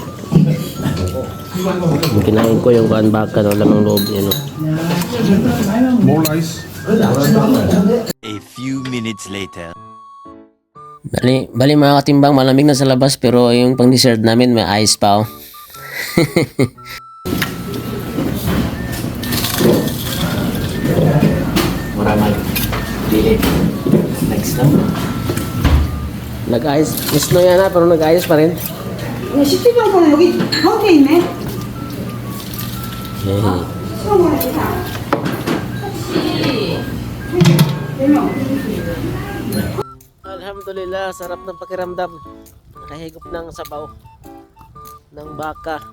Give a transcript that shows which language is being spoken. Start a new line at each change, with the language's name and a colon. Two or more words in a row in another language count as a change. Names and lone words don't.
Filipino: Yung kinain ko yung kaan baka no, lamang loob yan.
English: More rice. A few minutes later.
Filipino: Bali mga katimbang, malamig na sa labas pero yung pang dessert namin may ice pa, oh. Maramay. Dili. Next lang. Nag-ice, snow yan na pero nag-ice pa rin.
Korean: 시티방은 여기 가운데 있네. 수영을 해라.
Filipino: Alhamdulillah, sarap ng pakiramdam. Nakahigop ng sabaw ng baka.